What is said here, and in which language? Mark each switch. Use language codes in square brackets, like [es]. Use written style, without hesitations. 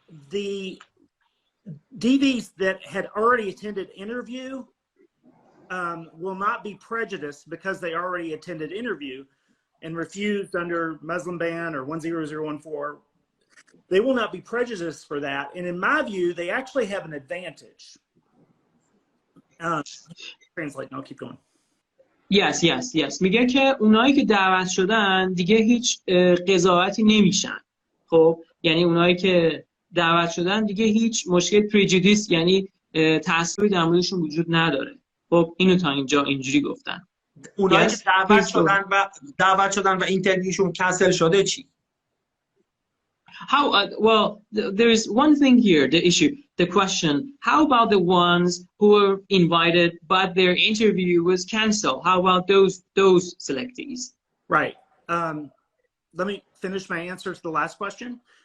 [en] The DVs that had already attended interview will not be prejudiced because they already attended interview and refused under Muslim ban or 10014. They will not be prejudiced for that. And in my view, they actually have an advantage. Translate, and I'll keep going. yes. [fa] میگه که اونایی که دعوت شدن دیگه هیچ قضاوتی نمیشن. خب یعنی اونایی که دعوت شدن دیگه هیچ مشکل پریجودیس یعنی تعصبی در موردشون وجود نداره. خب اینو تا اینجا اینجوری گفتن. اونایی که دعوت شدن و اینترویوشون کنسل شده چی؟ [en] How well there is one thing here, the question, how about the ones who were invited but their interview was canceled? How about those selectees? Right. Let me finish my answer to the last question.